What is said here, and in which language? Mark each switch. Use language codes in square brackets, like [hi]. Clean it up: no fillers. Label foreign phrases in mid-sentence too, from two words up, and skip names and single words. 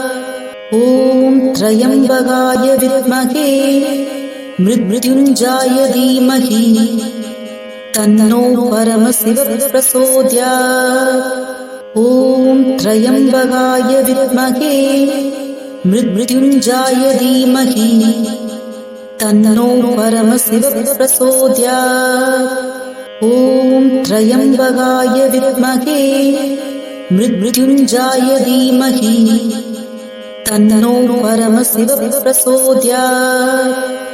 [sa] ॐ त्र्यम्बकाय विद्महे मृत्युञ्जयाय धीमहि तन्नो परमशिव प्रचोदयात्. ॐ त्र्यम्बकाय विद्महे मृत्युञ्जयाय धीमहि तन्नो परमशिवः प्रचोदयात्। ॐ त्र्यम्बकाय विद्महे मृत्युञ्जयाय धीमहि तन्नो परमशिवः प्रचोदयात्।